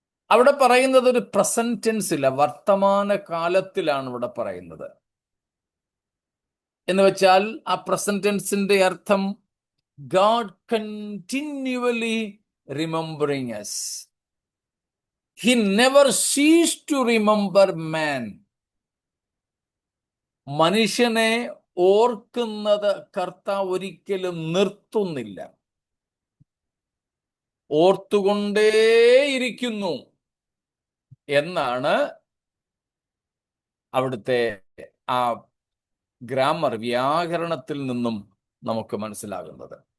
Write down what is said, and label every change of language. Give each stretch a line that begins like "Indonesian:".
Malayalam: അവിടെ പറയുന്നത് ഒരു പ്രസന്റ് ടെൻസില്ല, വർത്തമാന കാലത്തിലാണ് ഇവിടെ പറയുന്നത്. എന്ന് വെച്ചാൽ ആ പ്രസന്റ് ടെൻസിന്റെ അർത്ഥം
English: God continually remembering us. He never ceased to remember man.
Malayalam: മനുഷ്യനെ ഓർക്കുന്നത് കർത്താവ് ഒരിക്കലും നിർത്തുന്നില്ല, ഓർത്തുകൊണ്ടേയിരിക്കുന്നു എന്നാണ് അവിടുത്തെ ആ ഗ്രാമർ, വ്യാകരണത്തിൽ നിന്നും നമുക്ക് മനസ്സിലാകുന്നത്.